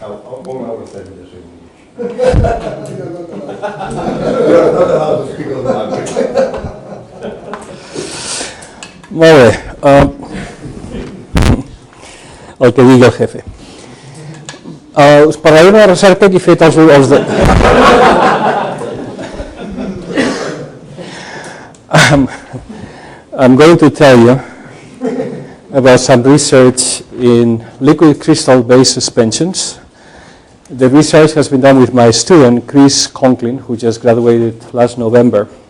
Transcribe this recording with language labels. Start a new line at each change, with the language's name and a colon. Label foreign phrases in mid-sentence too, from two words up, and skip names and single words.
Catalan: Molt bé. El que digui el jefe. Us parlaré d'una recerca que he fet els de...
English: I'm going to tell you about some research in liquid crystal-based suspensions. The research has been done with my student, Chris Conklin, who just graduated last November.